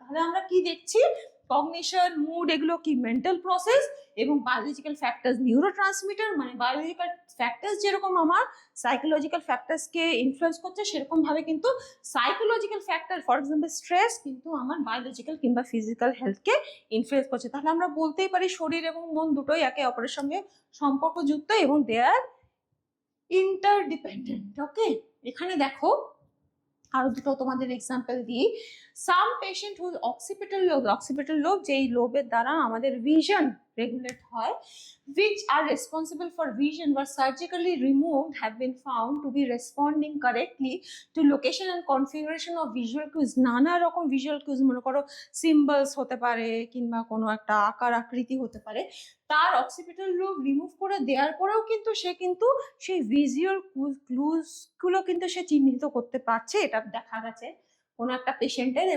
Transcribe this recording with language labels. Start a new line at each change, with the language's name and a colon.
Bangla: তাহলে আমরা কি দেখছি, কগনিশন, মুড, এগুলো কি মেন্টাল প্রসেস, এবং বায়োলজিক্যাল ফ্যাক্টরস নিউরোট্রান্সমিটার, মানে বায়োলজিক্যাল ফ্যাক্টরস যেরকম আমার সাইকোলজিক্যাল ফ্যাক্টরসকে ইনফ্লুয়েন্স করছে, সেরকম ভাবে কিন্তু psychological factor, for example stress, কিন্তু আমার বায়োলজিক্যাল কিংবা ফিজিক্যাল হেলথকে ইনফ্লুয়েন্স করছে। তাহলে আমরা বলতেই পারি শরীর এবং মন দুটোই একে অপরের সঙ্গে সম্পর্কযুক্ত এবং
English: They are interdependent.
Bangla: ওকে, এখানে দেখো আরো দুটো তোমাদের এক্সাম্পল দিই।
English: some patient whose occipital lobe,
Bangla: যেই লোবের দ্বারা আমাদের ভিশন রেগুলেট হয়,
English: which are responsible for vision were surgically removed, have been found to be responding correctly to location and configuration of visual cues।
Bangla: নানা রকম ভিজুয়াল কিউজ, মনে করো সিম্বলস হতে পারে কিংবা কোনো একটা আকার আকৃতি হতে পারে, তার অক্সিপিটাল লোব রিমুভ করে দেওয়ার পরেও কিন্তু সে কিন্তু সেই ভিজুয়াল ক্লুজ গুলো কিন্তু সে চিহ্নিত করতে পারছে, এটা দেখা গেছে কোনো একটা পেশেন্টের।